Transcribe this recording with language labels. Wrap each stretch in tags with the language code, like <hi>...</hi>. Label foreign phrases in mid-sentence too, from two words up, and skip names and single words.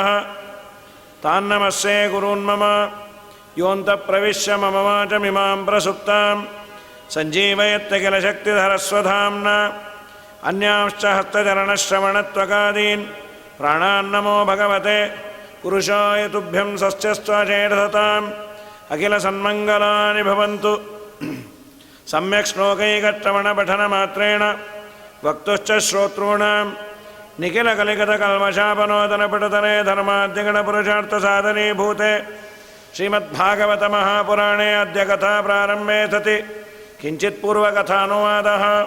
<sa>ತಾನ್ನಮಸ್ಸೇ ಗುರೂನ್ಮಮ ಯೋऽन्तಃ ಪ್ರವಿಶ್ಯ ಮಮ ವಾಚಮಿಮಾಂ ಪ್ರಸುಪ್ತಾಂ ಸಂಜೀವಯತ್ಯ ಕಿಲ ಶಕ್ತಿಧರಸ್ವಧಾಮ್ನಾ ಅನ್ಯಾಂಶ್ಚ ಹಸ್ತಚರಣಶ್ರವಣತ್ವಗಾದೀನ್ ಪ್ರಾಣಾನ್ನಮೋ ಭಗವತೆ ಪುರುಷಾಯ ತುಭ್ಯಂ ಸಸ್ಯಸ್ತ್ವಚೇತತಾಂ ಅಖಿಲ ಸನ್ಮಂಗಲಾನಿ ಭವಂತು. ಸಮ್ಯಕ್ ಶ್ಲೋಕೈಕಶ್ರವಣಪಠನಮಾತ್ರೇಣ ವಕ್ತುಶ್ಚ ಶ್ರೋತॄಣಾಂ ನಿಖಿಲಕಲಿಕತಕಲ್ಮಷಾಪನೋದನಪಟುತನೆ ಧರ್ಮಾದ್ಯಗಣಪುರುಷಾರ್ಥಸಾಧನೀಭೂತೆ ಶ್ರೀಮದ್ಭಾಗವತ ಮಹಾಪುರಾಣೇ ಅದ್ಯ ಕಥಾ ಪ್ರಾರಂಭೆ ಸತಿ ಕಿಂಚಿತ್ ಪೂರ್ವಕಥಾನುವಾದಃ.</sa>